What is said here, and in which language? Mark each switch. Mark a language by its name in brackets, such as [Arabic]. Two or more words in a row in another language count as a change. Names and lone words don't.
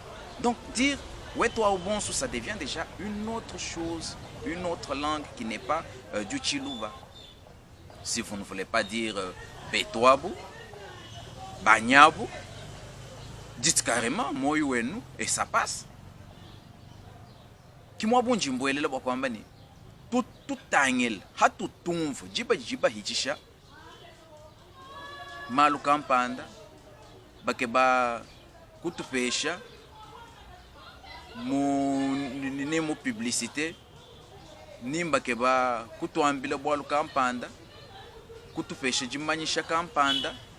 [French] Donc dire Wetwaou bonsu, ça devient déjà une autre chose, une autre langue qui n'est pas du Tchoulouba. Si vous ne voulez pas dire Betwabu, Banyabu, dites carrément Moyouenu et ça passe. [Luba-Lulua] Kimwa bunji mbwelele bwa kwamba ni tutangel hatu tumvu jiba hichisha malu kampanda bake ba kutupesha mu publicité nimba ke ba kutuambila bwa kampanda kutupesha jimanyisha kampanda